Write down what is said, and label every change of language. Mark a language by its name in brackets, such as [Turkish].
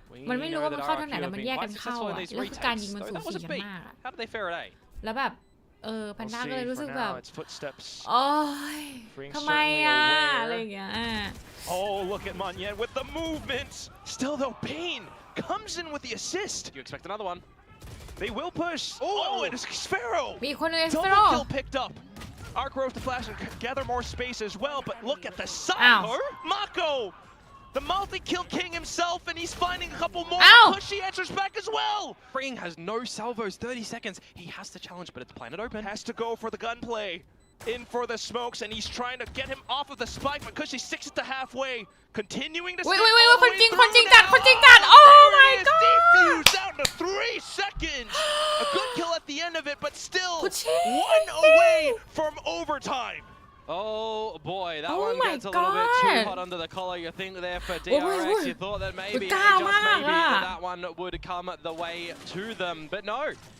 [Thai] มันไม่รู้ว่ามันเข้าทางไหนแล้วมันแยกกันเข้าอ่ะแล้วคือการยิงมันสูสีกันมากแพนด้าก็เลยรู้สึกแบบโอ๊ยทำไมอ่ะอะไรอย่างเงี้ย [English] Oh, look at Monyen with the movements. Still though, Payne comes in with the assist. You expect another one? They will push. Oh, and it's Sparrow. [Thai] มีคนนึง [English] Double kill picked up. Arc Rose to flash and gather more space as well, but look at the side. Mako, the multi-kill king himself, and he's finding a couple more. Pushy answers back as well. Freeing has no salvos, 30 seconds. He has to challenge, but it's planet open. Has to go for the gunplay. In for the smokes, and he's trying to get him off of the spike, but Cushy sticks it to halfway, continuing to. Wait, [Thai] คนจริงจัด [English] Oh my god! Defused out to 3 seconds. A good kill at the end of it, but still 1 away from overtime. Oh boy, that one gets a little bit too hot under the collar. You think there for DRX, you thought that maybe, just maybe, that one would come the way to them, but no.